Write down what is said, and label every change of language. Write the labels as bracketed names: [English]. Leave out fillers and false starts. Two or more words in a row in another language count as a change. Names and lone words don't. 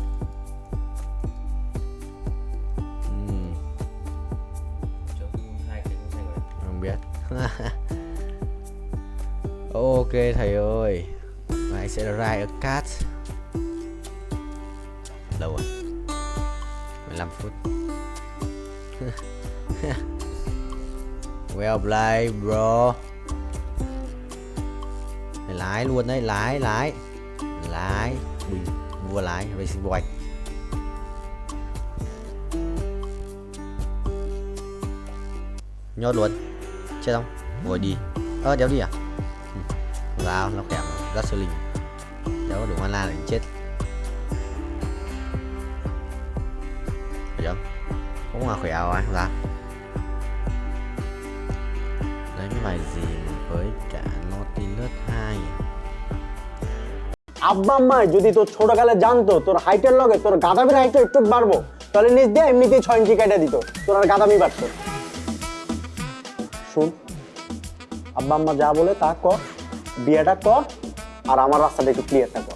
[Vietnamese] Không biết. Ok thầy ơi. Mày sẽ ra ở cát. Lâu rồi. 15 phút. [English] Well played bro. [Vietnamese] Mày lái luôn đấy, lái. Bình vua lái [English] racing boy. [Vietnamese] Nhốt luôn. Chết không? Ngồi đi. Đéo đi à? Vào, nó kèm rất sư linh. Đéo có đủ mana để chết. Phải không? Cũng là khỏe rồi, không ra. Đấy cái bài gì với cả Nautilus 2. [Bangla] আব্বা আম্মা যদি তোর ছোটকালে জানতো তোর হাইটের লগে তোর গাদামির হাইটটা একটু বাড়বো তাহলে নিজ দিয়ে এমনিতেই 6 ইঞ্চি কেটে দিত তোর আর গাদামি বাড়তো শুন আব্বা আম্মা যা বলে তা কর বিয়েটা কর আর আমার রাস্তাটা একটু ক্লিয়ারটা কর